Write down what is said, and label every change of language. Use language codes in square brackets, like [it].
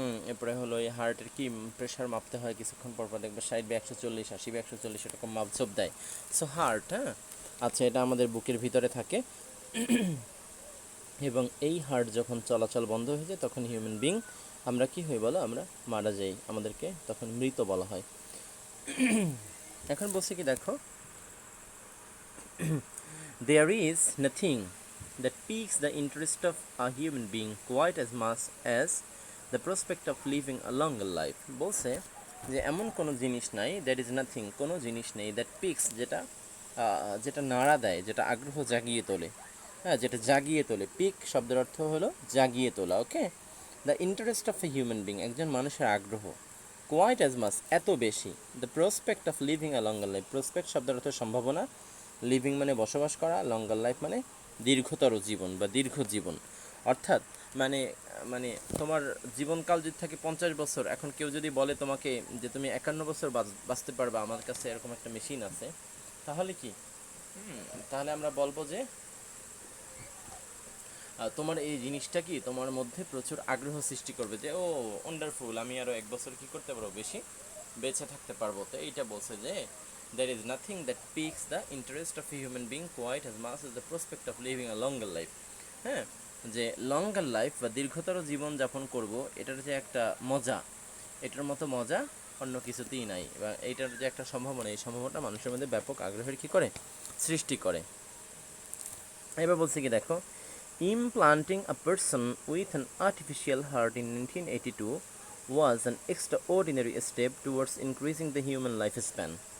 [bn] এরপরে হলো এই হার্টের কি প্রেশার মাপতে হয় কিছুক্ষণ পর পর, দেখবে 60/140, 80/140 এরকম মাপঝোপ দেয়। সো হার্ট, হ্যাঁ, আচ্ছা, এটা আমাদের বুকের ভিতরে থাকে এবং এই হার্ট যখন চলাচল বন্ধ হয়ে যায় তখন হিউম্যান বিং আমরা কি হই বলো, আমরা মারা যাই, আমাদেরকে তখন মৃত বলা হয়। এখন বলছি কি দেখো, [en] there is nothing that piques the interest of a human being quite as much as the prospect of living a longer life. [bn] বলছে যে এমন কোনো জিনিস নাই, [en] that is nothing, [bn] কোনো জিনিস নেই, [en] that picks [bn] যেটা নাড়া দেয়, যেটা আগ্রহ জাগিয়ে তোলে, হ্যাঁ, যেটা জাগিয়ে তোলে। পিক শব্দের অর্থ হলো জাগিয়ে তোলা, ওকে। [en] the interest of a human being, [bn] একজন মানুষের আগ্রহ, [en] quite as mass, [bn] এত বেশি, [en] the prospect of living a longer life, [bn] prospect শব্দের অর্থ সম্ভাবনা, লিভিং মানে বসবাস করা, লঙ্গার লাইফ মানে দীর্ঘতর জীবন বা দীর্ঘ জীবন। অর্থাৎ মানে মানে তোমার জীবনকাল যদি থাকে 50 বছর, এখন কেউ যদি বলে তোমাকে যে তুমি 51 বছর বাঁচতে পারবা, আমার কাছে এরকম একটা মেশিন আছে, তাহলে কি তাহলে আমরা বলবো যে তোমার এই জিনিসটা কি তোমার মধ্যে প্রচুর আগ্রহ সৃষ্টি করবে, যে ও ওয়ান্ডারফুল, আমি আরও 1 বছর কী করতে পারবো, বেশি বেঁচে থাকতে পারবো। তো এইটা বলছে যে [en] there is nothing that piques the interest of a human being quite as much as the prospect of living a longer life. [bn] হ্যাঁ, যে লঙ্গার লাইফ বা দীর্ঘতর জীবন যাপন করব, এটার যে একটা মজা, এটার মতো মজা অন্য কিছুতেই নাই, বা এইটার যে একটা সম্ভাবনা, এই সম্ভাবনাটা মানুষের মধ্যে ব্যাপক আগ্রহের কী করে, সৃষ্টি করে। এবার বলছে কি দেখো, [en] implanting a person with an artificial heart in 1982 was an extraordinary step towards increasing the human lifespan.